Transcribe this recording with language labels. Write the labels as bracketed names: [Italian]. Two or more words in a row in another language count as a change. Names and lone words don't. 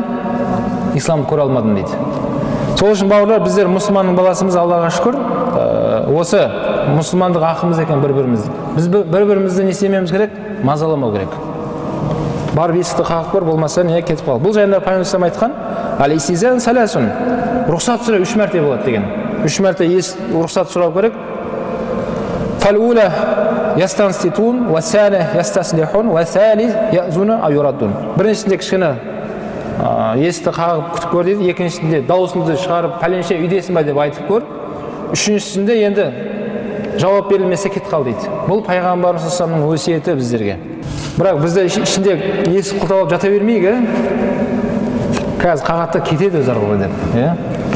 [Kazakh] Исламды көре алмадым дейді. Сол үшін бауырлар, біздер мұсылманның баласымыз, Аллаға шүкір, осы мұсылмандық ақымыз екен бір-бірімізді. Біз бір-бірімізді не істемеуіміз керек? Мазаламау керек. Барып есікті қағып көр, болмаса не кетіп қал. Бұл жайында Пайғамбар айтқан, [Arabic] «الاستئذان ثلاث». [Kazakh] Рұқсат сұрау 3 мәрте болады деген. 3 мәрте рұқсат сұрау керек. [Arabic] «فالأولى يستنصتون والثانية يستصلحون والثالثة يأذنون أو يردون». [Kazakh] Біріншісінде кішкене есікті қағып күтіп көр дейді, екіншісінде дауысыңды шығарып, пәленше үйдесің бе деп айтып көр, үшіншісінде енді жауап берілмесе кетіп қал дейді. Бұл Пайғамбарымыз [Arabic] صلى الله عليه [Kazakh] өсиеті біздерге. Бірақ бізде ішінде есік құлталап жата бермейік, қазір қағатта кетеді өз арқылы деп.